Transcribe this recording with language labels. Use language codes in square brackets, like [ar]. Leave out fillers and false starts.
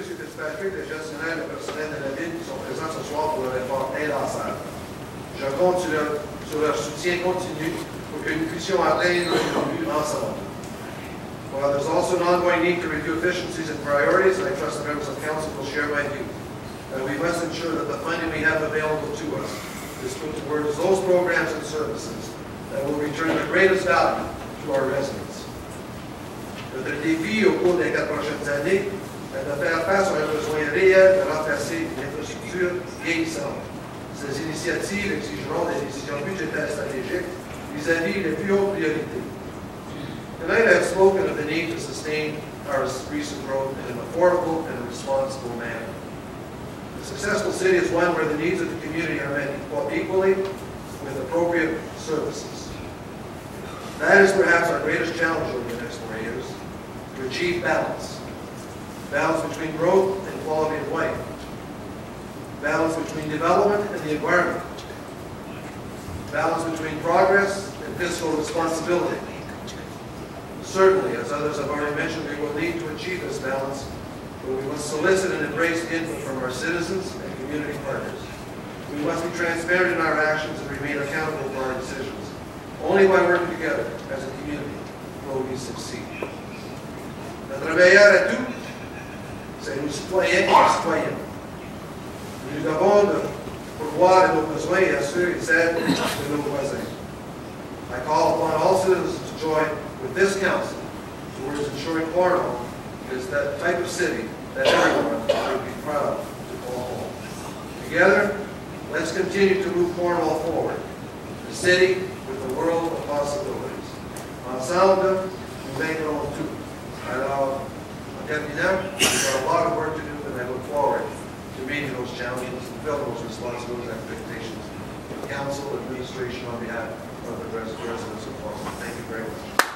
[fr] Fitzpatrick, le gestionnaire et le personnel de la ville qui sont présents ce soir pour leur effort inlassable. Je compte sur leur soutien continu pour que nous puissions atteindre nos buts ensemble. [en] While there's also an ongoing need to review efficiencies and priorities, and I trust the members of council will share my view, that we must ensure that the funding we have available to us is put towards those programs and services that will return the greatest value to our residents. [fr] Notre défi au cours des 4 prochaines années de faire face à un besoin réel de remplacer une infrastructure vieillissante. Ces initiatives exigeront des décisions budgétaires stratégiques vis-à-vis les plus hautes priorités. [en] Tonight I have spoken of the need to sustain our recent growth in an affordable and responsible manner. A successful city is one where the needs of the community are met equally with appropriate services. That is perhaps our greatest challenge over the next 4 years, to achieve balance. Balance between growth and quality of life. Balance between development and the environment. Balance between progress and fiscal responsibility. Certainly, as others have already mentioned, we will need to achieve this balance, but we must solicit and embrace input from our citizens and community partners. We must be transparent in our actions and remain accountable for our decisions. Only by working together as a community will we succeed. [fr] Notre meilleur atout, c'est nos citoyens et nos citoyennes. Nous devons pourvoir à nos besoins et à ceux et celles de nos voisins. [en] I call upon all citizens to join with this council towards ensuring Cornwall is that type of city that everyone would be proud to call home. Together, let's continue to move Cornwall forward, the city with a world of possibilities. [fr] Ensemble, nous vaincrons tout. Alors, en terminant, [en] we've got a lot of work to do, and I look forward to meeting those challenges and fulfill those responsibilities and expectations of council administration on behalf of the residents of Cornwall. Thank you very much.